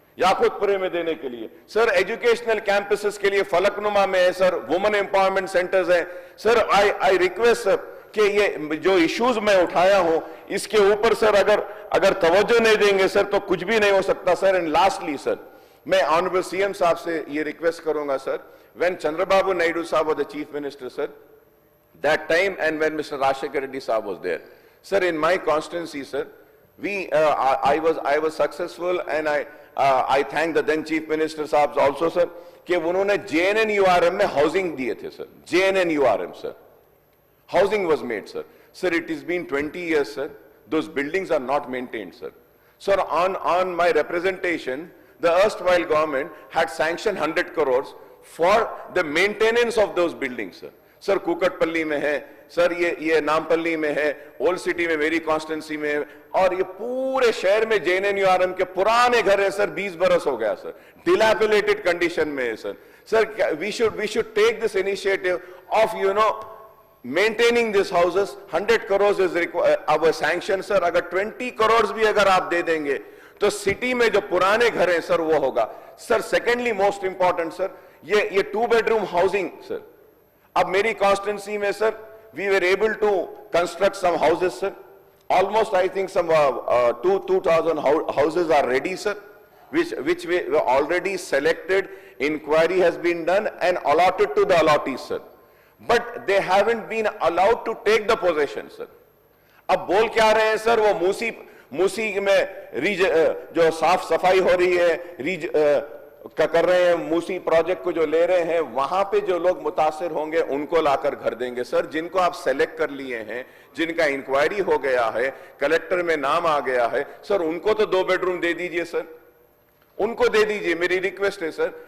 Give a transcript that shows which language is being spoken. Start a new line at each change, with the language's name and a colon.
Hindi: याकुतपुरे में देने के लिए सर एजुकेशनल कैंपसेस के लिए फलकनुमा में है सर वुमेन एम्पावरमेंट सेंटर्स हैं सर आई रिक्वेस्ट सर कि ये जो इश्यूज मैं उठाया हूं इसके ऊपर सर अगर तवज्जो नहीं देंगे सर तो कुछ भी नहीं हो सकता सर एंड लास्टली सर मैं ऑनरेबल सीएम साहब से ये रिक्वेस्ट करूंगा सर
English: when Chandrababu Naidu साहब was the chief minister sir that time and when mister Rajasekhar Reddy साहब was there sir in my constituency sir I was successful, and I thank the then Chief Minister साहब also sir
Hindi: कि उन्होंने JNNURM में housing दिए थे
English: sir, JNNURM sir, housing was made sir. Sir, it has been 20 years sir, those buildings are not maintained sir. Sir, on my representation, the erstwhile government had sanctioned 100 crores for the maintenance of those buildings sir.
Hindi: Sir Kukatpally में है sir, ये नामपल्ली में है, old city में मेरी constituency में है, और ये पूरे शहर में JNNURM के पुराने घर है सर, 20 बरस हो गया सर, डिलैपिलेटेड कंडीशन में है sir.
English: Sir we should take this initiative of maintaining this houses.
Hindi: 100 crore
English: is our sanction
Hindi: sir. अगर 20 करोड़ भी अगर आप दे देंगे तो सिटी में जो पुराने घर हैं सर वो होगा sir.
English: secondly most important sir, ये 2 bedroom housing sir,
Hindi: अब मेरी कॉन्स्टिट्यूंसी में
English: Sir we were able to construct some houses sir. Almost I think some 2000 houses are ready sir, which we were already selected. Inquiry has been done and allotted to the allottees sir, but they haven't been allowed to take the possession sir.
Hindi: अब बोल क्या रहे हैं sir, वो मूसी में जो साफ सफाई हो रही है कर रहे हैं, मूसी प्रोजेक्ट को जो ले रहे हैं, वहां पे जो लोग मुतासिर होंगे उनको लाकर घर देंगे सर. जिनको आप सेलेक्ट कर लिए हैं, जिनका इंक्वायरी हो गया है, कलेक्टर में नाम आ गया है सर, उनको तो 2 बेडरूम दे दीजिए सर, उनको दे दीजिए. मेरी रिक्वेस्ट है सर.